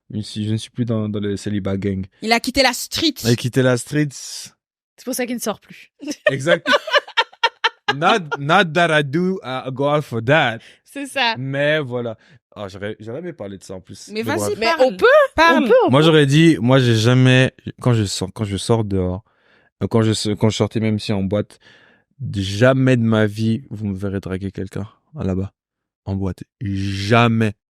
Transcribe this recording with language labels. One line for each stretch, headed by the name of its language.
French: Je ne suis plus dans le célibat gang. Il a quitté la street. J'ai quitté la street. C'est pour ça qu'il ne sort plus. Exact.
English: not that I do go out for that.
French: C'est ça. Mais voilà. Ah, j'aurais aimé parler de ça en plus. Mais vas-y, bref. Mais parle. on peut, Parle. Moi, j'aurais dit, moi, j'ai jamais, quand je sors dehors, quand je sortais même si en boîte, jamais de ma vie, vous me verrez draguer quelqu'un, là-bas, en boîte. Jamais.